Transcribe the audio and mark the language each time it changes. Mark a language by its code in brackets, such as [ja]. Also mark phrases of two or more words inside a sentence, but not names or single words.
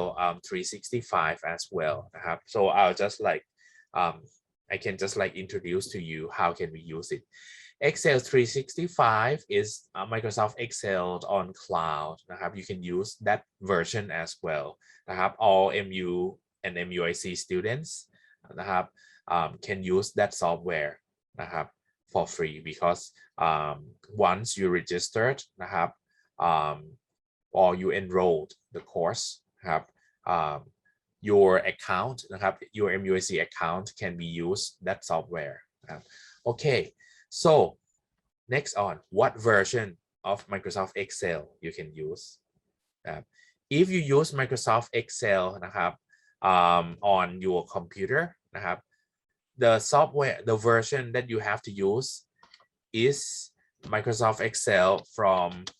[en] 365 as well [th] นะครับ [en] so I'll just like I can just like introduce to you how can we use it Excel 365 is Microsoft Excel on cloud [th] นะครับ [en] you can use that version as well [th] นะครับ [en] all MU and MUIC students [th] นะครับ [en] can use that software [th] นะครับ [en] for free because once you registered [th] นะครับ [en] or you enrolled the course [th] นะครับ [en] your account [th] นะครับ [en] your MUIC account can be used that software [th] นะครับ [en] okay so next on what version of Microsoft Excel you can use if you use Microsoft Excel [th] นะครับ [en] on your computer [th] นะครับ [en] the software the version that you have to use is Microsoft Excel from